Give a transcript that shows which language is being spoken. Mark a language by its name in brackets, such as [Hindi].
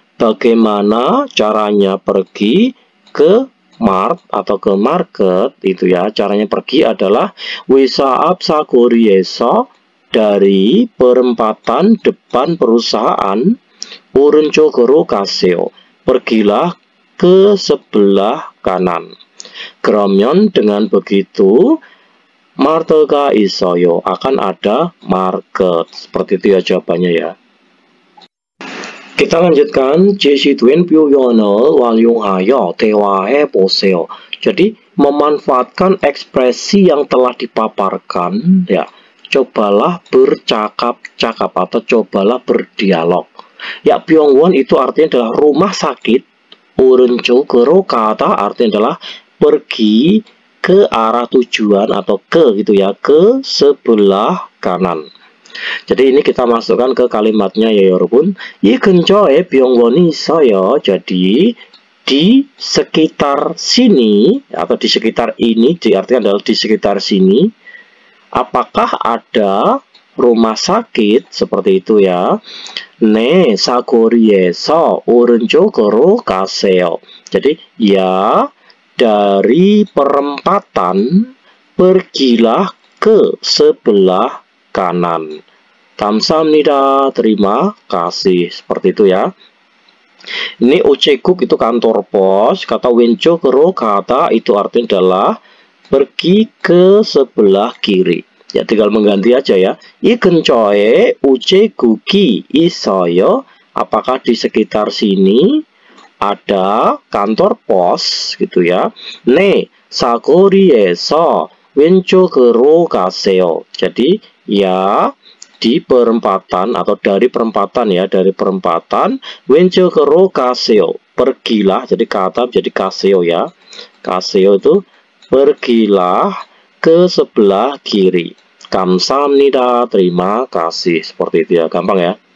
[Indonesian] Bagaimana caranya pergi ke mart atau ke market itu ya. Caranya pergi adalah [Korean] 회사 앞 사거리에서 [Indonesian] dari perempatan depan perusahaan [Korean] 오른쪽으로 가세요. [Indonesian] Pergilah ke sebelah kanan. [Korean] 그러면 [Indonesian] dengan begitu [Korean] 마트가 있어요. [Indonesian] Akan ada market. Seperti itu ya jawabannya ya. Kita lanjutkan. [Korean] 제시된 표현을 활용하여 대화해 보세요. [Indonesian] Jadi memanfaatkan ekspresi yang telah dipaparkan ya. Cobalah bercakap-cakap atau cobalah berdialog. Ya, Byungwon itu artinya adalah rumah sakit. [Korean] 오른쪽으로 가다 [Indonesian] artinya adalah pergi ke arah tujuan atau ke gitu ya, ke sebelah kanan. Jadi ini kita masukkan ke kalimatnya ya 여러분. [Korean] 이 근처에 병원이 있어요. [Indonesian] Jadi di sekitar sini atau di sekitar ini diartikan adalah di sekitar sini. Apakah ada rumah sakit seperti itu ya? [Korean] 네, 사거리에서 오른쪽으로 가세요. [Indonesian] Jadi ya, dari perempatan pergilah ke sebelah kanan. [Korean] 감사합니다. [Indonesian] Terima kasih. Seperti itu ya. Ini ucekuk itu kantor pos. Kata [Korean] 왼쪽으로 가다 [Indonesian] itu artinya adalah pergi ke sebelah kiri. Ya, tinggal mengganti aja ya. [Korean] 이 근처에 우체국이 있어요. [Indonesian] Apakah di sekitar sini ada kantor pos gitu ya. [Korean] 네, 사거리에서 왼쪽으로 가세요. [Indonesian] Jadi ya di perempatan atau dari perempatan ya, dari perempatan [Korean] 왼쪽으로 가세요. [Indonesian] Pergilah, jadi kata jadi 가세요 ya. 가세요 itu pergilah ke sebelah kiri. [Korean] 감사합니다, [Indonesian] terima kasih. Seperti itu ya, gampang ya.